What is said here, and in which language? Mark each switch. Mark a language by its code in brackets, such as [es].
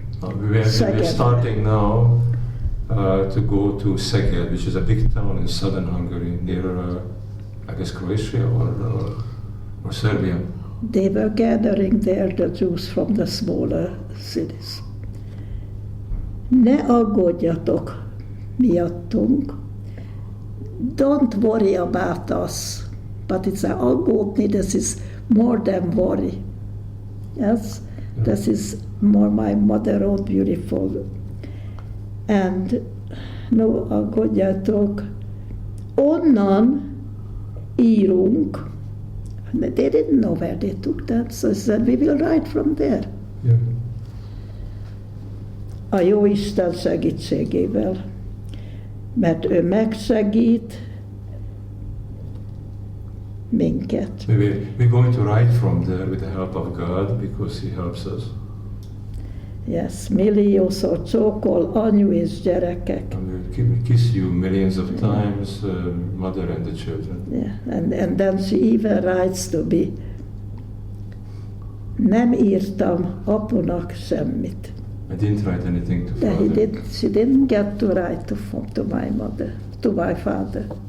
[en] we're starting now to go to Szeged, which is a big town in southern Hungary, near, I guess, Croatia or Serbia. They were gathering there, the Jews from the smaller cities. [hu] Ne aggódjatok miattunk. [en] Don't worry about us. But it's a aggódni, this is more than worry. Yes? This is more my mother wrote beautiful. And no aggódjatok. [hu] Onnan írunk. [en] They didn't know where they took that, so I said, we will write from there. Yeah. [hu] A jó Isten segítségével, mert ő megsegít minket. [en] We're going to write from there with the help of God because He helps us. [hu] Yes, milliószor csókol anyu és gyerekek. [en] And we kiss you millions of times, mother and the children. Yeah, and then she even writes to me, [hu] nem írtam apunak semmit. [en] I didn't write anything to That father. she didn't get to write to my mother, to my father.